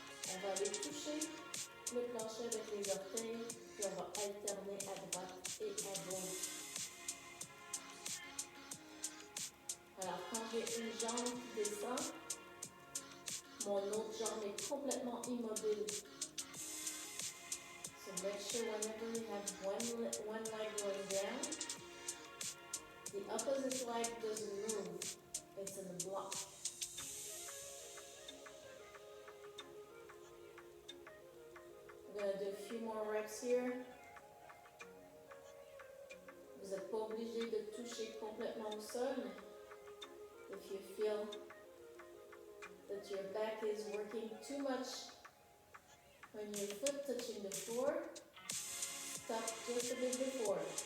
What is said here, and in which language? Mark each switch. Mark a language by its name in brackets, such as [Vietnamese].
[French] On va aller toucher le plancher avec les orteils, puis on va alterner à droite et à gauche. Alors, quand j'ai une jambe qui descend, mon autre jambe est complètement immobile. [English] So make sure whenever you have one leg going down, the opposite leg doesn't move. It's in a block. We're going to do a few more reps here. [French] Vous n'êtes pas obligé de toucher complètement au sol. [English] If you feel that your back is working too much When your foot touching the floor, stop just a bit before.